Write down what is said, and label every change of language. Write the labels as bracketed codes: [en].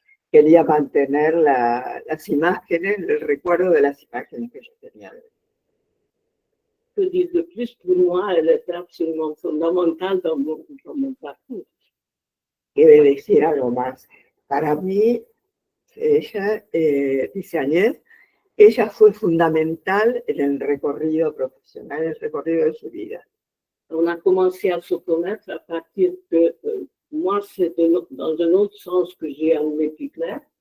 [es] quería mantener las imágenes, el recuerdo de las imágenes que yo tenía. [fr] Que dire de plus, pour moi, elle était absolument fondamentale dans mon parcours. [es] Quiere decir algo más. Para mí, ella, dice Agnès, ella fue fundamental en el recorrido profesional, en el recorrido de su vida. [fr] On a commencé à se connaître à partir que moi, c'est dans un autre sens que j'ai enlevé Pickler.